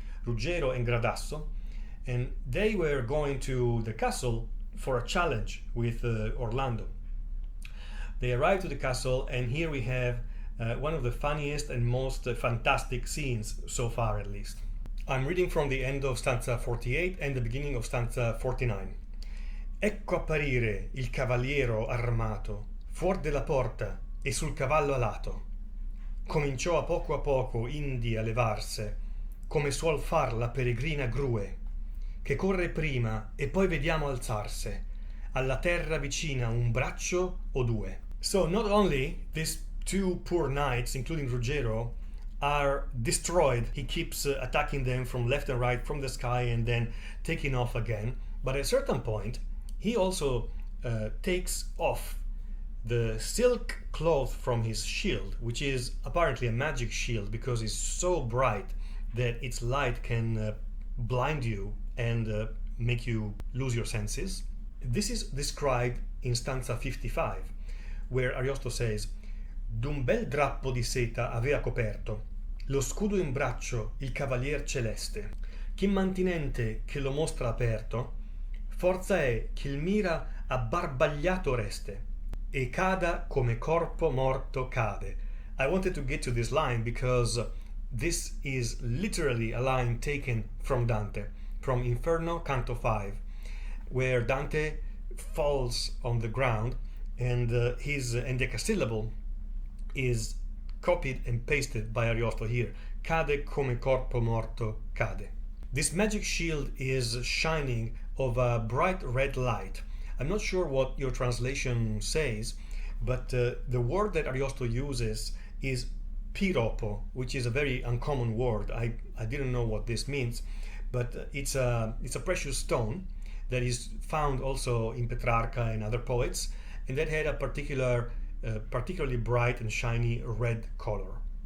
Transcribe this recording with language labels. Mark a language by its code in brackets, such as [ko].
[en] Ruggero and Gradasso, and they were going to the castle for a challenge with Orlando. They arrive to the castle, and here we have one of the funniest and most fantastic scenes so far, at least. I'm reading from the end of stanza 48 and the beginning of stanza 49. [it] "Ecco apparire il cavaliero armato, fuor della porta e sul cavallo alato. Cominciò a poco indi a levarse, come suol far la peregrina grue, che corre prima e poi vediamo alzarse, alla terra vicina un braccio o due. [en] So not only these two poor knights, including Ruggiero, are destroyed, he keeps attacking them from left and right from the sky and then taking off again, but at a certain point he also takes off the silk cloth from his shield, which is apparently a magic shield because it's so bright that its light can blind you and make you lose your senses. This is described in stanza 55, where Ariosto says: [it] d'un bel drappo di seta avea coperto, lo scudo in braccio il cavalier celeste, ch'immantinente che lo mostra aperto, forza è che il mira abbarbagliato reste, e cada come corpo morto cade. [en] I wanted to get to this line because this is literally a line taken from Dante, from Inferno, Canto 5, where Dante falls on the ground and his endecasyllable is copied and pasted by Ariosto here. [it] Cade come corpo morto cade. [en] This magic shield is shining of a bright red light. I'm not sure what your translation says, but the word that Ariosto uses is piropo, which is a very uncommon word. I didn't know what this means, but it's a precious stone that is found also in Petrarca and other poets, and that had a particularly bright and shiny red color.